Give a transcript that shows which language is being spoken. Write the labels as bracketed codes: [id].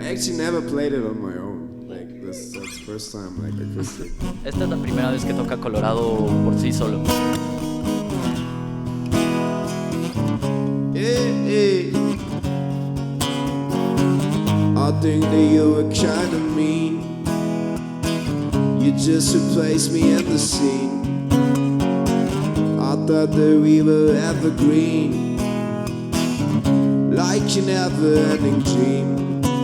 [en] I actually never played it on my own. That's the first time acoustic. [es] Esta es la primera vez que toca Colorado por sí solo. [en] Hey. I think that you were kinda mean. You just replaced me in the scene. I thought that we were evergreen, like a never-ending dream.